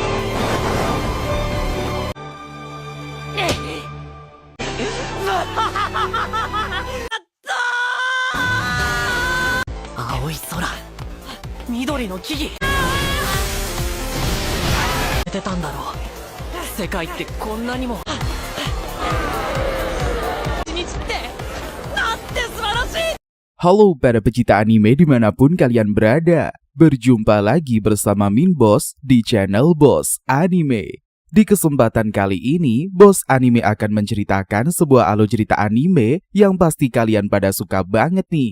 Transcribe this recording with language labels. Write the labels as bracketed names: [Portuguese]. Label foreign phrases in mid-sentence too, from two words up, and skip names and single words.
[Japanese] 青い空、緑の木々。出てたんだろう。世界ってこんなにも。一日ってなんて素晴らしい。 [Indonesian] Halo para pecinta anime dimanapun kalian berada. Berjumpa lagi bersama Min Boss di channel Boss Anime. Di kesempatan kali ini, Boss Anime akan menceritakan sebuah alur cerita anime yang pasti kalian pada suka banget nih.